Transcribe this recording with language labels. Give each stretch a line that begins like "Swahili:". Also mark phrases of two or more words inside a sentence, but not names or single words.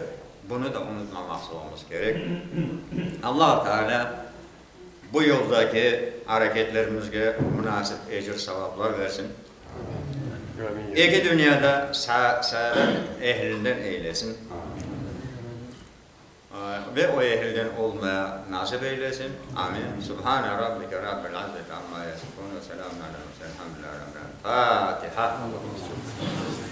Turkish: Bunu da unutmamak olmamız gerek. Allah Teala bu yoldaki hareketlerimizge münasip ecir sevaplar versin. İki dünyada saadet ehlinden eylesin. Ve o ehilden olmaya nasip eylesin. Amin.
Arabic: سبحان ربك رب العزة عما يصفون وسلام عليه وسلم. الحمد لله رب العالمين.
Turkish: Fatiha.